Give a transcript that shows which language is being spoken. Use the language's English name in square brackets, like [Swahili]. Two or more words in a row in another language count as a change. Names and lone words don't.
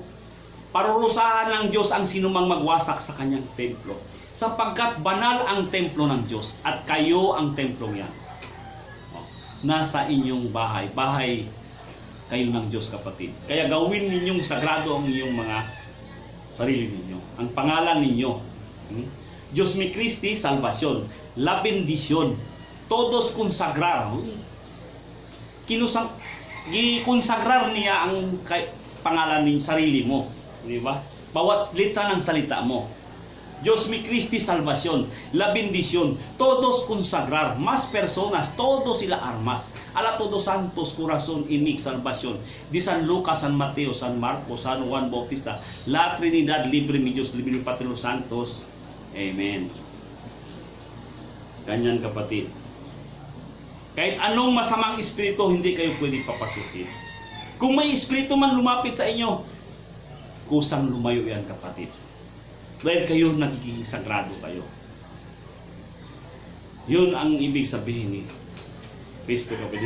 [Filipino] Parurusahan ng Diyos ang sinumang magwasak sa kanyang templo, sapagkat banal ang templo ng Diyos at kayo ang templo niya. Nasa inyong bahay kayo ng Diyos, kapatid. Kaya gawin ninyong sagrado ang inyong mga sarili ninyo, ang pangalan ninyo. [Spanish] Diyos mi Christi, salvación, la bendición, todos consagrar. [Filipino] gikonsagrar niya ang pangalan ni sarili mo, di ba? Bawat letra ng salita mo. [Spanish] Dios mi Christi salvación, la bendición, todos consagrar, más personas, todos sila armas, a la todos santos corazón y mi salvación, de San Lucas, San Mateo, San Marcos, San Juan Bautista, la Trinidad, libre mi Dios, libre mi Patria los Santos. [Filipino] Amen. Ganyan kapatid. Kahit anong masamang espiritu, hindi kayo pwede papasukin. Kung may espiritu man lumapit sa inyo, kusang lumayo yan kapatid. Dahil kayo nagiging sagrado kayo. Yun ang ibig sabihin ni Kristo kapatid.